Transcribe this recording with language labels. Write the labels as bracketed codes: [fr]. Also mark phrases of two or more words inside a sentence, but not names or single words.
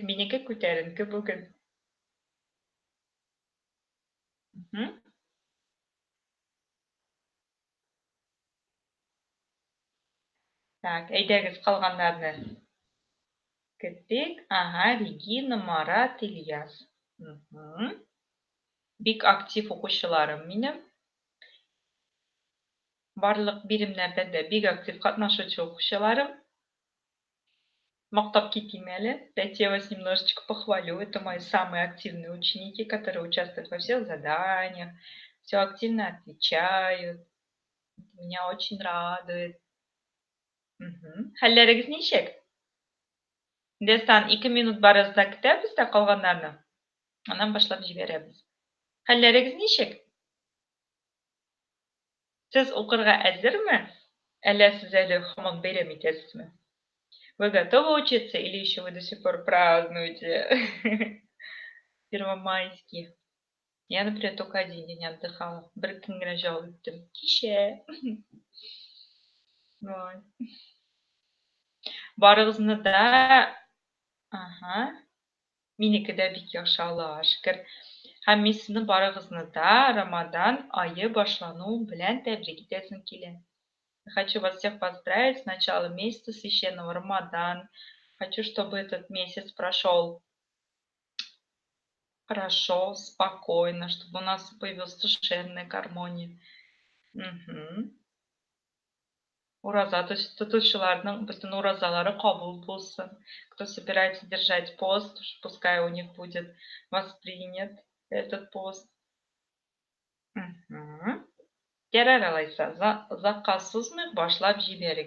[tt] Минеке күтәренке бүген. Так, әйдәгез калганнарны көтик. Ага, Регина, Марат, Ильяс. Бик актив укучыларым минем. Барлык биремнәрдә дә бик актив катнашучы укучыларым. Мактап китим әле. [ru] Дайте я вас немножечко похвалю. Это мои самые активные ученики, которые участвуют во всех заданиях, все активно отвечают. Меня очень радует. [tt] Хәлләрегез ничек? Дестан 2 минут барыгызда көтәбез дә калганнарны. Аннан башлап җибәрәбез. Хәлләрегез ничек? Сез укырга әзерме? Әллә сез әле һаман бәйрәм итәсезме? [ru] Вы готовы учиться или еще вы до сих пор празднуете первомайские? Я, например, только один день отдыхала. [tt] Бер көн генә җавап иттем. Кичә. Барыгызны да, минеке дә бик яхшы, Аллага шөкер. Һәм мин сезне барыгызны да Рамадан ае башлануы белән тәбрик итәсем килә. [ru] Хочу вас всех поздравить с началом месяца священного Рамадан. Хочу, чтобы этот месяц прошел хорошо, спокойно, чтобы у нас появилась душевная гармония. [tt] Ураза, [ru] то есть [tt] тотучыларның бөтен уразалары кабул булсын. [ru] Кто собирается держать пост, пускай у них будет воспринят этот пост. [tt] Ярар алайса, озакка сузмыйк, башлап җибәрик.